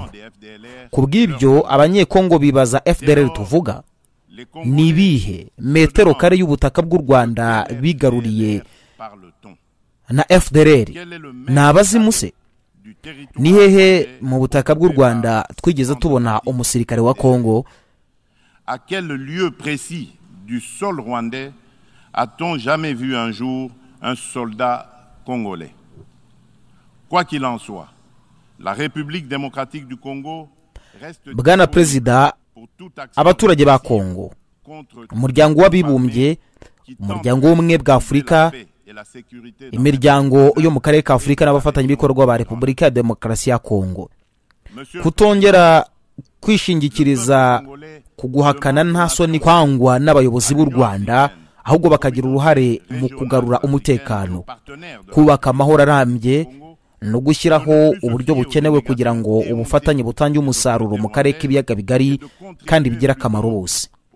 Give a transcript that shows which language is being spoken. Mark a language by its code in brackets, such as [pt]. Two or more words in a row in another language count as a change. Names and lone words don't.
[rw] Ku bw'ibyo abanyekongo bibaza FDLR tuvuga ni ibihe metero kare y'ubutaka bw'u Rwanda bigaruriye na FDLR n'abazimu se? Ni hehe mu butaka bw'u Rwanda twigeze tubona umusirikare wa Kongo? [fr] À quel lieu précis du sol rwandais a-t-on jamais vu un jour un soldat congolais? Quoi qu'il en soit, la République démocratique du Congo reste [rw] Bwana Perezida, abaturage ba Kongo, umuryango w'abibumbye, umuryango w'ubumwe bwa Afurika, imiryango yo mu karere ka Afurika n'abafatanyabikorwa ba Repubulika ya Demokarasi ya Kongo kutongera kwishingikiriza kuguhakana nta soni kwangwa n'abayobozi b'u Rwanda, ahubwo bakagira uruhare mu kugarura umutekano, kubaka amahoro arambye no gushyiraho uburyo bukenewe kugira ngo ubufatanye butange umusaruro mu karere k'ibiyaga bigari kandi bigira akamaro bose.